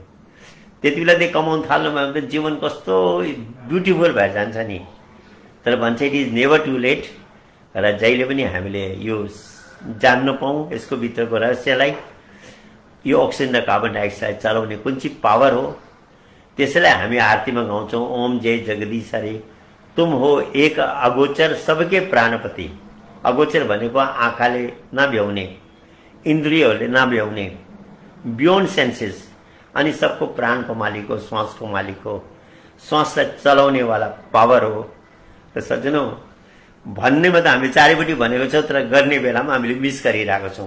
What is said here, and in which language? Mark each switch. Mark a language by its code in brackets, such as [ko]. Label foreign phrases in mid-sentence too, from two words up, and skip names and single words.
[ne] त्यति बेलादेखि कमाउन थाल्नुभयो भने त जीवन कस्तो ब्युटिफुल भएर जान्छ नि। तर भन्छ [en] it is never too late, [ne] र जहिले पनि हामीले यो जान्न पाऊँ यसको भित्रको रहस्यलाई, यो अक्सिजन र [en] carbon dioxide [ne] चलाउने कुन चाहिँ पावर हो। त्यसैलाई हामी आरतीमा गाउँछौं, [hi] ओम जय जगदीश हरे तुम हो एक अगोचर सबके प्राणपति। [ne] अगोचर भनेको आँखाले नभ्याउने, इन्द्रियहरूले नभ्याउने, [en] beyond senses, [ne] अनि सबको प्राणको मालिक हो, श्वासको मालिक हो, श्वासलाई चलाउने वाला पावर हो। र सज्जनौं भन्नेमा त हामीले चारैपट्टि भनेको छौं, तर गर्ने बेलामा हामीले मिस गरिरहेको छौं।